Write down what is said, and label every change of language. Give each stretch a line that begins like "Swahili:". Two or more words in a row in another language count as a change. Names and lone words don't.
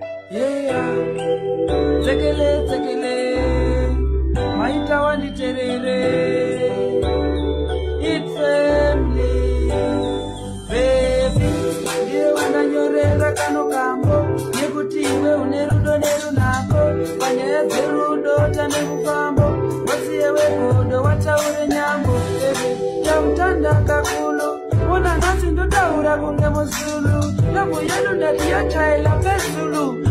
English: Yeah.
Shona: Tekele, tekele. Maita wanditerere.
English: It's family. Baby,
Shona: ndiye wandanyorera kano kambo. Nekuti iwe une rudo nerunako. Panyaya dzerudo tane kufambo. Wasiye wegodo, wataure nyambo. Baby, tamutanda kakulu. Una nhasi ndotaura kunge muzulu. Ndango yedu ndati yachaila pezulu.